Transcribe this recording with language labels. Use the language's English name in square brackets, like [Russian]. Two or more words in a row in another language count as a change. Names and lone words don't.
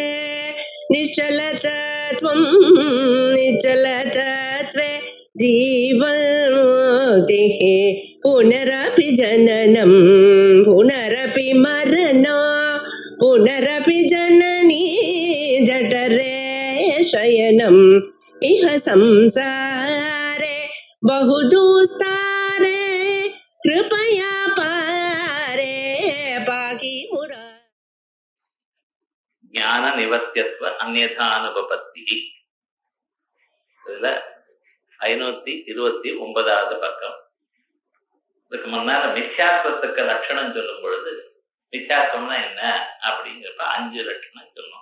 [Sanskrit] निश्चलतत्वं निश्चलतत्वे जीवन्मुक्तिः पुनरपि जननं पुनरपि मरणं पुनरपि जननी जठरे शयनम् इह संसारे बहुदुस्तारे कृपया पारे पाहि मुरा. ज्ञान निवर्त्यत्व अन्यथानुपपत्ति. [Tamil] இதுல 529வது பக்கம். இதுக்கு முன்னால மித்யாத்வத்துக்கு லட்சணம் சொல்லும் பொழுது மித்யாத்வம்னா என்ன அப்படிங்கிறப்ப 5 லட்சணம் சொல்லும்.